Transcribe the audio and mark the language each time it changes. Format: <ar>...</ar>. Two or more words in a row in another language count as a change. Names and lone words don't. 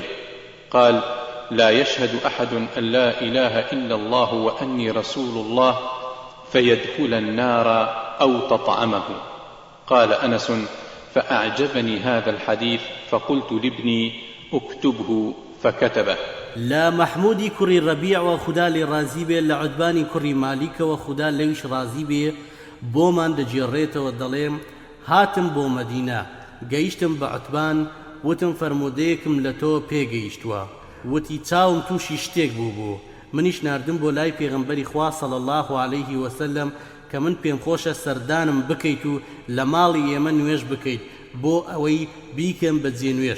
<ar>قال لا يشهد أحد أن لا إله إلا الله وأني رسول الله فيدخل النار أو تطعمه. قال أنس فأعجبني هذا الحديث فقلت لابني اكتبه فكتبه.</ar> <ckb>لا محمودی کوڕی ڕەبیع و خدا لێ ڕازی بێ لە عوتبانی کوڕی مالیکەوە خدا لەویش ڕازی بێ بۆمان دەگێڕێتەوە دەڵێم هاتم بۆ مەدینە گەیشتم بە عوتبان وتم فەرموودەیەکم لە تۆ پێگەیشتووە وتی چاوم تووشی شتێک بوو منیش ناردم بۆ لای پێغەمبەری خوا</ckb> <ar>صلی الله عليه وسلم</ar> <ckb>کە من پێم خۆشە سەردانم بکەیت و لە ماڵی ئێمە نوێژ بکەیت بۆ ئەوەی بیکەم بە جێنوێش.</ckb>